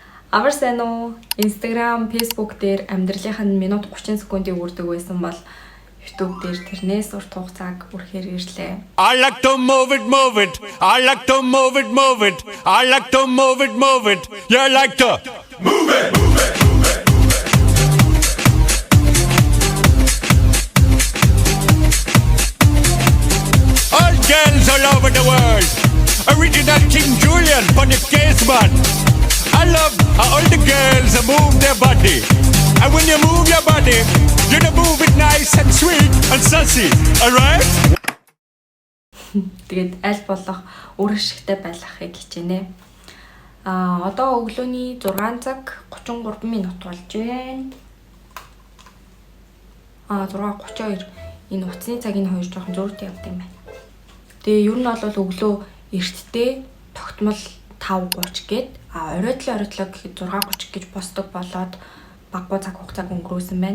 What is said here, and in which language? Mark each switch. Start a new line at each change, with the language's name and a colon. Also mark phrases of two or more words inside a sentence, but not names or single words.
Mongolian: Амар сайн уу? Instagram, Facebook дээр амьдралынх нь минут 30 секундыг үрдэг байсан бол YouTube дээр тэрнээс урт хугацааг үрхээр ирлээ.
English: I like to move it, move it. I like to move it, move it. I like to move it, move it. You like to move it, move it, move it. All girls all over the world. Original King Julian for the case man. I love how all the girls move their body. And when you move your body, you move it nice and sweet and sassy. Alright?
Mongolian: Тэгээд аль болох үр ашигтай байлгахыг хичээнэ. Одоо өглөөний 6 цаг 33 минут болж байна. 6:32. Энэ утасны цагийн хоёр жоохон зөрүүтэй явд юм байна. Тэгээ ер нь бол өглөө эртдээ тогтмол 5:30 гээд оройтлоо гэхэд 6:30 гэж босдог болоод баггүй цаг хугацааг өнгөрөөсөн байна.